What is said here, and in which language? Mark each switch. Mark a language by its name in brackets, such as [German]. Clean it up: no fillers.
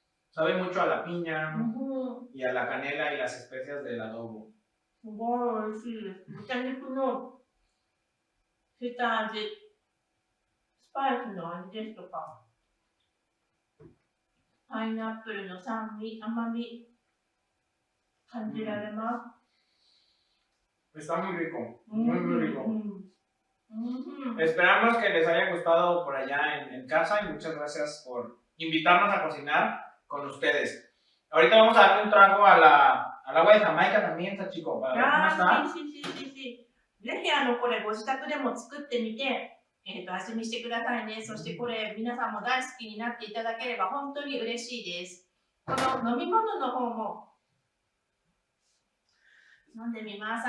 [Spanish] Sabe mucho a la piña y a la canela y las especias del adobo. [Japanese] すごい美味しいです。豚肉の下味、スパイスの味ですとか、パイナップルの酸味、甘み、感じられます。 [Spanish] Está muy rico, muy rico. うん。 Esperamos que les haya gustado por allá en casa y muchas gracias por invitarnos a cocinar con ustedes. Ahorita vamos a darle un trago al agua de Jamaica también, Sachiko, para ver cómo está. [Japanese] ぜひこれご自宅でも作ってみて、味見してくださいね。そしてこれ皆さんも大好きになっていただければ本当に嬉しいです。この飲み物の方も飲んでみます。